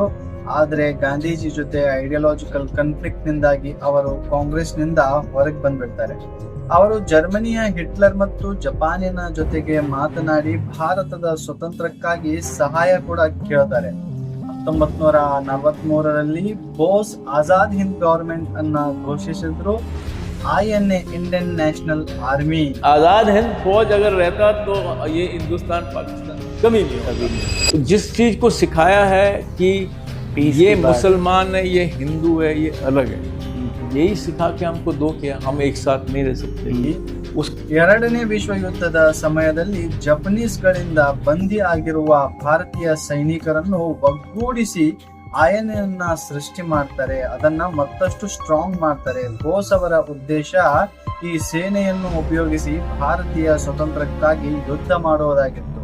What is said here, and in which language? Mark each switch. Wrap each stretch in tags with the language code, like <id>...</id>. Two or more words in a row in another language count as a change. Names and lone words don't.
<kn>ಆದ್ರೆ ಗಾಂಧೀಜಿ ಜೊತೆ</kn> <en>ideological conflict</en> <kn>ನಿಂದಾಗಿ ಅವರು ಕಾಂಗ್ರೆಸ್ ನಿಂದ ಹೊರಗೆ ಬಂದ್ಬಿಡ್ತಾರೆ. ಅವರು ಜರ್ಮನಿಯ ಹಿಟ್ಲರ್ ಮತ್ತು ಜಪಾನಿನ ಜೊತೆಗೆ ಮಾತನಾಡಿ ಭಾರತದ ಸ್ವತಂತ್ರಕ್ಕಾಗಿ ಸಹಾಯ ಕೂಡ ಕೇಳ್ತಾರೆ. 1943ರಲ್ಲಿ ಬೋಸ್ ಆಜಾದ್ ಹಿಂದ್ ಗವರ್ಮೆಂಟ್ ಅನ್ನ ಘೋಷಿಸಿದ್ರು.</kn> <hi>INA इंडियन नेशनल आर्मी, आजाद हिंद फौज अगर रहता तो ये हिंदुस्तान पाकिस्तान कभी नहीं होता। तो जिस चीज को सिखाया है कि ये मुसलमान है, ये हिंदू है, ये अलग है, यही सिखा के हमको दो कि हम एक साथ नहीं रह सकते।</hi> <kn>ಎರಡನೇ ವಿಶ್ವ ಯುದ್ಧದ ಸಮಯದಲ್ಲಿ ಜಪನೀಸ್ಗಳಿಂದ ಬಂದಿ ಆಗಿರುವ ಭಾರತೀಯ ಸೈನಿಕರನ್ನು ಒಗ್ಗೂಡಿಸಿ INA ಸೃಷ್ಟಿ ಮಾಡ್ತಾರೆ. ಅದನ್ನ ಮತ್ತಷ್ಟು ಸ್ಟ್ರಾಂಗ್ ಮಾಡ್ತಾರೆ. ಬೋಸ್ ಅವರ ಉದ್ದೇಶ ಈ ಸೇನೆಯನ್ನು ಉಪಯೋಗಿಸಿ ಭಾರತೀಯ ಸ್ವತಂತ್ರಕ್ಕಾಗಿ ಯುದ್ಧ ಮಾಡುವುದಾಗಿತ್ತು.</kn>